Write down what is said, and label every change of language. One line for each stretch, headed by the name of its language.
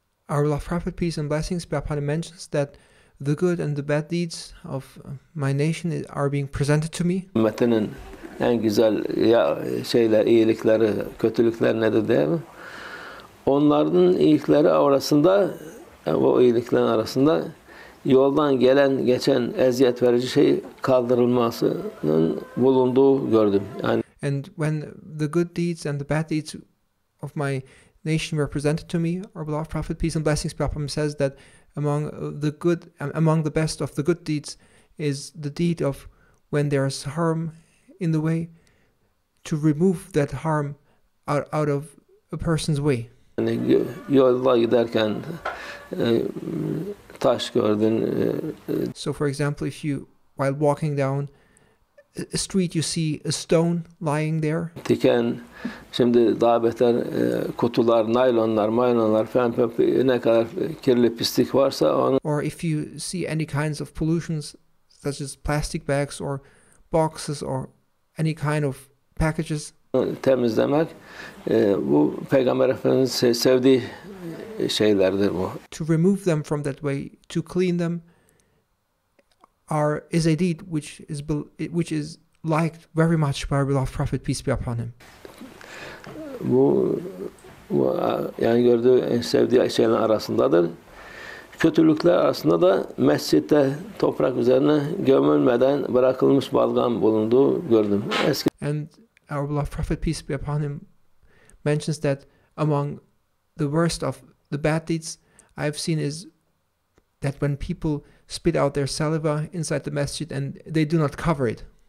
English: Our beloved Prophet, peace and blessings be upon him, mentions that the good and the bad deeds of my nation are being presented to me.
Turkish: Ümmetinin en güzel iyilikleri, kötülükler nedir değil mi? Onların iyilikleri arasında, o iyiliklerin arasında yoldan geçen eziyet verici şey kaldırılmasının bulunduğu gördüm. Yani
English: And when the good deeds and the bad deeds of my nation were presented to me, our beloved Prophet, peace and blessings be upon him, says that among the best of the good deeds is the deed of when there is harm in the way, to remove that harm out of a person's way.
Turkish: Yani yolda giderken taş gördün.
English: So for example, while walking down a street, you see a stone lying there.
Turkish: Diken, şimdi daha beter kutular, naylonlar falan ne kadar kirli pislik varsa onu.
English: Or if you see any kinds of pollutions, such as plastic bags or boxes or any kind of packages.
Turkish: Temizlemek bu Peygamber Efendimiz'in sevdiği şeylerdir bu.
English: To remove them from that way, to clean them, is a deed which is liked very much by our beloved Prophet, peace be upon him.
Turkish: Bu yani gördüğü, sevdiği şeylerin arasındadır. Kötülükler arasında da mescitte toprak üzerine gömülmeden bırakılmış balgam bulunduğu gördüm.
English: And our beloved Prophet, peace be upon him, mentions that among the worst of the bad deeds I've seen is that when people spit out their saliva inside the masjid and they do not cover it.